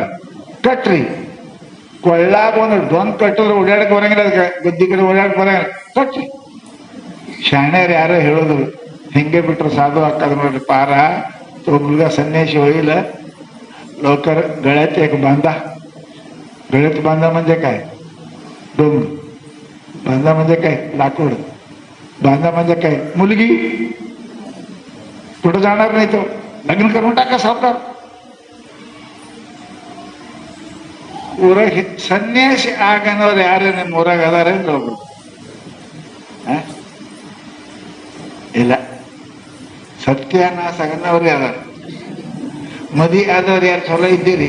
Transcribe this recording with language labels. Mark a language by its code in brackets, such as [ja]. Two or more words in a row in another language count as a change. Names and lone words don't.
[kn] ಕಟ್ರಿ, ಕೊಳ್ಳಾಗ ಒಂದು ಡೊಂಗ್ ಕಟ್ಟಿದ್ರೆ ಓಡಾಡಕ್ ಬರಂಗಿಲ್ಲ, ಅದಕ್ಕೆ ಗುದ್ದಿ ಕಡೆ ಓಡಾಡಕ್ ಬರಂಗಿಲ್ಲ, ಕಟ್ರಿ. ಶಾಣ್ಯರು ಯಾರೋ ಹೇಳಿದ್ರು, ಹಿಂಗೆ ಬಿಟ್ರು ಸಾಧು ಹಾಕದ್ ನೋಡ್ರಿ ಪಾರ. ಒಬ್ಬಗ ಸನ್ಯಾಸಿ ಹೋಗಿಲ್ಲ, ಲೋಕರ್ [mr] ಗळ्यात एक बांधा, गळ्यात बांधा म्हणजे काय? डोंग. बांधा म्हणजे काय? लाकूड. बांधा म्हणजे काय? मुलगी. कुठं जाणार नाही तो, लग्न करून टाका सावकार. [kn] ಊರಾಗ ಸನ್ಯಾಸಿ ಆಗನವ್ರು ಯಾರೇ ನಿಮ್ಮ ಊರಾಗ ಅದಾರ ಒಬ್ರು? ಇಲ್ಲ, ಸತ್ಯಾನಾಶ ಆಗನವ್ರು ಅದಾರ. ಮದಿ ಆದವ್ರು ಯಾರು ಚಲೋ ಇದ್ದೀರಿ?